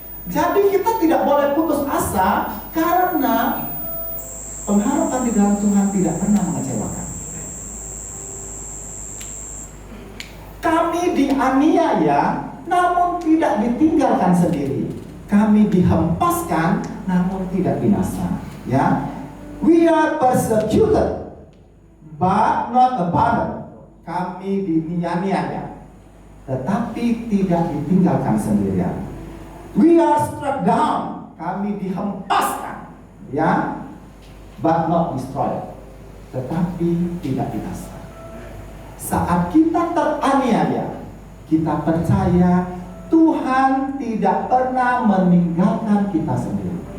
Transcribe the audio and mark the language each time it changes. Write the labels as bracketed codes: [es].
[id] Jadi kita tidak boleh putus asa karena pengharapan di dalam Tuhan tidak pernah mengecewakan. Kami Kami dianiaya, namun tidak ditinggalkan sendiri. Kami dihempaskan, namun tidak binasa. [en] Ya, we are persecuted, but not abandoned. [id] Kami dianiaya, tetapi tidak ditinggalkan sendirian. [en] We are struck down. [id] Kami dihempaskan, ya, [en] but not destroyed. [id] Tetapi tidak binasa. Saat kita teraniaya, kita percaya Tuhan tidak pernah meninggalkan kita sendiri.